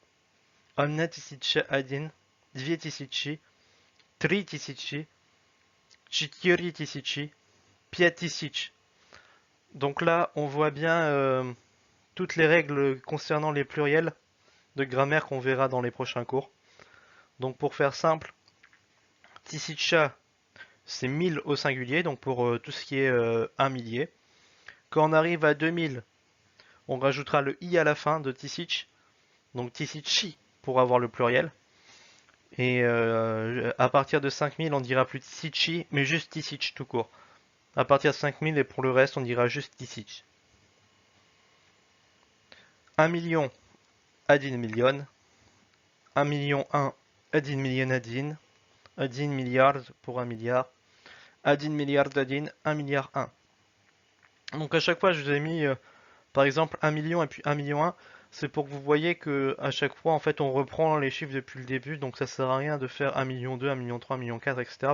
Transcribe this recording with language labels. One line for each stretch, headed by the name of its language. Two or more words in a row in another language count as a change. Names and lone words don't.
Russian: один, две тысячи, три тысячи, четыре тысячи, пять тысяч.
French: Donc là, on voit bien toutes les règles concernant les pluriels de grammaire qu'on verra dans les prochains cours. Donc pour faire simple, тысяча, c'est 1000 au singulier, donc pour tout ce qui est un millier. Quand on arrive à 2000, on rajoutera le i à la fin de tisic, donc tisici pour avoir le pluriel. Et à partir de 5000, on dira plus tisici, mais juste tisic tout court. À partir de 5000 et pour le reste, on dira juste tisic. 1 million,
Russian: один million.
French: 1 million 1,
Russian: один million один.
French: 1 milliard pour 1 milliard. 1 milliard 1, 1 milliard 1. Donc à chaque fois, je vous ai mis par exemple 1 million et puis 1 million 1. C'est pour que vous voyez que à chaque fois, en fait, on reprend les chiffres depuis le début. Donc ça sert à rien de faire 1 million 2, 1 million 3, 1 million 4, etc.